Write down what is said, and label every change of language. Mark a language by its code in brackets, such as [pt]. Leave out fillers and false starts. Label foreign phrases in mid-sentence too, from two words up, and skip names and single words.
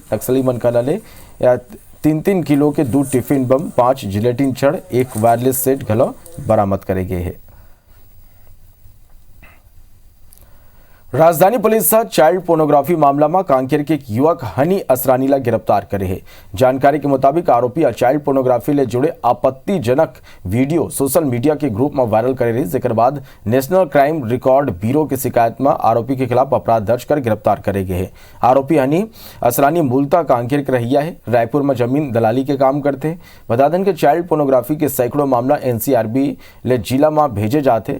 [hne] नक्सली मन का ले 3-3 किलो के 2 टिफिन बम, 5 जिलेटिन छड़, 1 वायरलेस सेट घलो बरामद करे गए हैं। राजधानी पुलिस चाइल्ड पोर्नोग्राफी मामला में कांकेर के एक युवक हनी असरानीला गिरफ्तार करे है। जानकारी के मुताबिक आरोपी चाइल्ड पोर्नोग्राफी ले जुड़े आपत्तिजनक वीडियो सोशल मीडिया के ग्रुप में वायरल करे रही। जिक्र बाद नेशनल क्राइम रिकॉर्ड ब्यूरो की शिकायत में आरोपी के खिलाफ अपराध दर्ज कर गिरफ्तार करे गए है। आरोपी हनी असरानी मूलतः कांकेर के रहिया है। रायपुर में जमीन दलाली के काम करते हैं। बता दें कि चाइल्ड पोर्नोग्राफी के सैकड़ों मामला NCRB ले जिला में भेजे जाते।